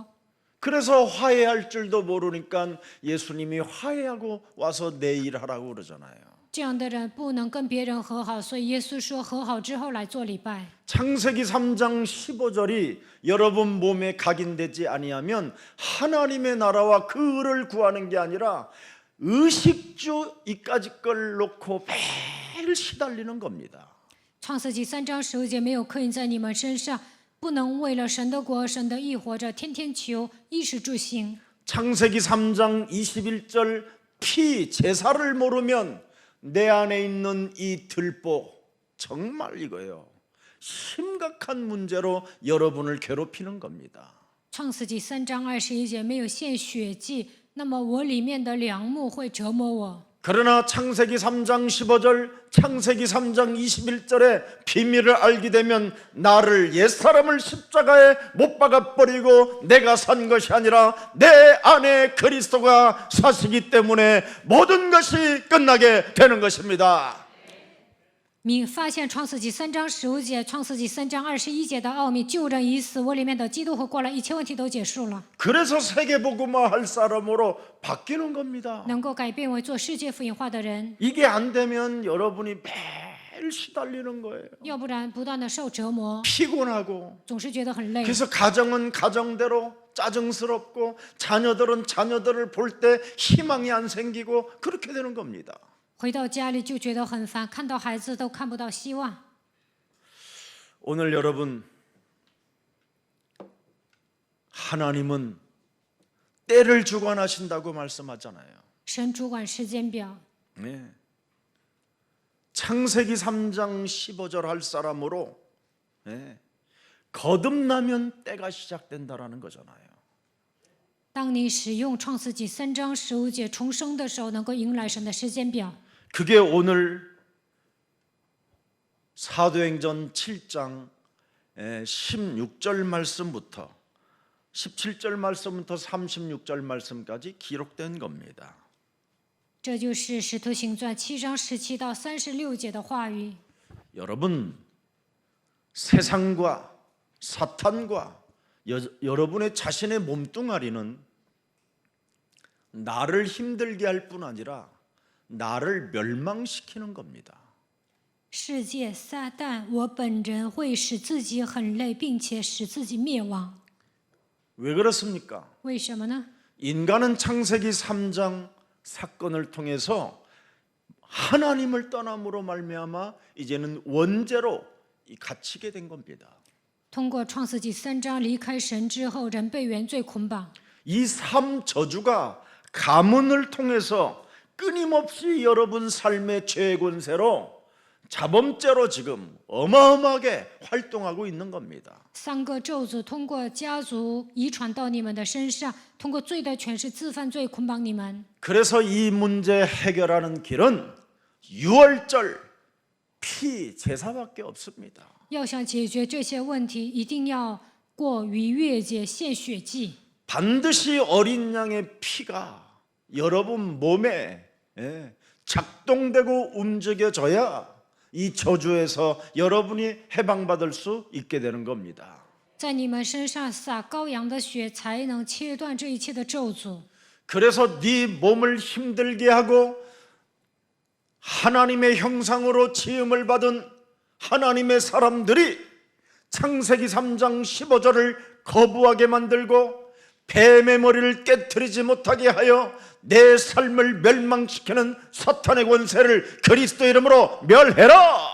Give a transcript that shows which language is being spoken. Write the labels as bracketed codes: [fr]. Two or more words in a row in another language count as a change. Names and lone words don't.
[ko] 그래서 화해할 줄도 모르니까 예수님이 화해하고 와서 내 일 하라고 그러잖아요. [zh] 这样的人不能跟别人和好，所以耶稣说和好之后来做礼拜。 [ko] 창세기 3장 15절이 여러분 몸에 각인되지 아니하면 하나님의 나라와 그 의를 구하는 게 아니라 의식주 이까지 걸 놓고 매일 시달리는 겁니다. [zh] 创世纪3章15节没有刻印在你们身上， 不能为了神的国、神的义活着，天天求衣食住行。 [ko] 창세기 3장 21절 피 제사를 모르면 내 안에 있는 이 들보 정말 이거예요. 심각한 문제로 여러분을 괴롭히는 겁니다. [zh] 创世纪3章21节没有献血祭，那么我里面的梁木会折磨我。 [ko] 그러나 창세기 3장 15절, 창세기 3장 21절에 비밀을 알게 되면 나를 옛사람을 십자가에 못 박아버리고 내가 산 것이 아니라 내 안에 그리스도가 사시기 때문에 모든 것이 끝나게 되는 것입니다. [zh] 你发现创世纪3章15节、创世纪3章21节的奥秘，救人已死，我里面的基督会过来，一切问题都结束了， [ko] 그래서 세계복음화 할 사람으로 바뀌는 겁니다. [zh] 能够改变为做世界福音化的人。 [ko] 이게 안 되면 여러분이 매일 시달리는 거예요. [zh] 要不然不断的受折磨， [ko] 피곤하고 [zh] 总是觉得很累。 [ko] 그래서 가정은 가정대로 짜증스럽고 자녀들은 자녀들을 볼 때 희망이 안 생기고 그렇게 되는 겁니다. [zh] 回到家里就觉得很烦，看到孩子都看不到希望。 [ko] 오늘 여러분, 하나님은 때를 주관하신다고 말씀하잖아요. [zh] 神主管时间表， [ko] 네. 창세기 3장 15절 할 사람으로 네. 거듭나면 때가 시작된다라는 거잖아요. [zh] 当你使用创世纪3章15节重生的时候，能够迎来神的时间表。 [ko] 그게 오늘 사도행전 7장 16절 말씀부터 17절 말씀부터 36절 말씀까지 기록된 겁니다. [zh] 这就是使徒行传7章17到36节的话语。 [ko] 여러분, 세상과 사탄과 여러분의 자신의 몸뚱아리는 나를 힘들게 할 뿐 아니라 나를 멸망시키는 겁니다. [zh] 世界、撒旦、我本人会使自己很累，并且使自己灭亡。 [ko] 왜 그렇습니까? [zh] 为什么呢？ [ko] 인간은 창세기 3장 사건을 통해서 하나님을 떠남으로 말미암아 이제는 원죄로 갇히게 된 겁니다. [zh] 通过创世纪3章离开神之后，人被原罪捆绑。 [ko] 이 3저주가 가문을 통해서 끊임없이 여러분 삶의 죄의 권세로 자범죄로 지금 어마어마하게 활동하고 있는 겁니다. [zh] 3 个咒诅通过家族遗传到你们的身上，通过罪的权势自犯罪捆绑你们。 [ko] 그래서 이 문제 해결하는 길은 유월절 피 제사밖에 없습니다. [zh] 要想解决这些问题，一定要过逾越节献血祭。 [ko] 반드시 어린 양의 피가 여러분 몸에 작동되고 움직여져야 이 저주에서 여러분이 해방받을 수 있게 되는 겁니다. [zh] 在你们身上洒羔羊的血，才能切断这一切的咒诅。 [ko] 그래서 네 몸을 힘들게 하고 하나님의 형상으로 지음을 받은 하나님의 사람들이 창세기 3장 15절을 거부하게 만들고 뱀의 머리를 깨트리지 못하게 하여 내 삶을 멸망시키는 사탄의 권세를 그리스도 이름으로 멸해라.